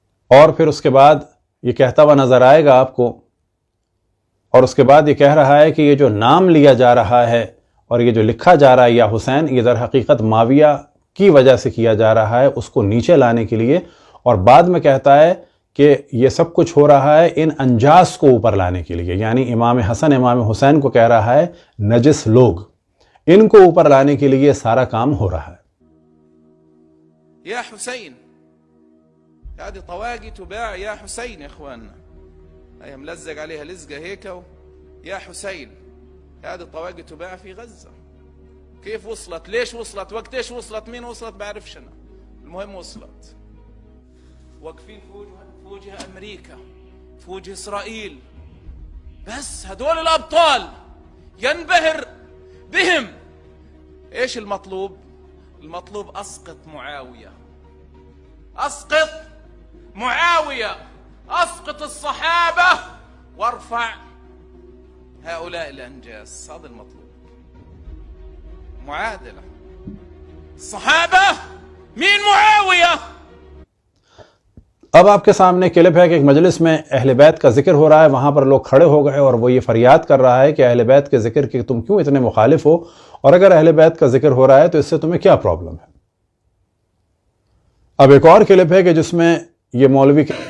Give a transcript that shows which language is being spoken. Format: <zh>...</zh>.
<ur>اور پھر اس کے بعد یہ کہتا ہوا نظر آئے گا آپ کو، اور اس کے بعد یہ کہہ رہا ہے کہ یہ جو نام لیا جا رہا ہے اور یہ جو لکھا جا رہا ہے یا حسین، یہ در حقیقت معاویہ کی وجہ سے کیا جا رہا ہے، اس کو نیچے لانے کے لیے، اور بعد میں کہتا ہے کہ یہ سب کچھ ہو رہا ہے ان انجاس کو اوپر لانے کے لیے، یعنی امام حسن امام حسین کو کہہ رہا ہے نجس لوگ، ان کو اوپر لانے کے لیے سارا کام ہو رہا ہے۔</ur> <ar>يا حسين هذه طواقي تباع يا حسين يا اخواننا، هي ملزق عليها لزقه هيك يا حسين هذه طواقي تباع في غزه. كيف وصلت؟ ليش وصلت؟ وقت ايش وصلت؟ مين وصلت؟ بعرفش انا، المهم وصلت. واقفين في وجه امريكا، في وجه اسرائيل، بس هدول الابطال ينبهر بهم. ايش المطلوب؟ المطلوب اسقط معاويه، اسقط معاويه، اسقط الصحابه وارفع هؤلاء الانجاس. هذا المطلوب، معادله الصحابه مين معاويه.</ar> <ur>اب آپ کے سامنے کلپ ہے کہ ایک مجلس میں اہل بیت کا ذکر ہو رہا ہے، وہاں پر لوگ کھڑے ہو گئے اور وہ یہ فریاد کر رہا ہے کہ اہل بیت کے ذکر کی تم کیوں اتنے مخالف ہو، اور اگر اہل بیت کا ذکر ہو رہا ہے تو اس سے تمہیں کیا پرابلم ہے۔ اب ایک اور کلپ ہے کہ جس میں یہ مولوی</ur>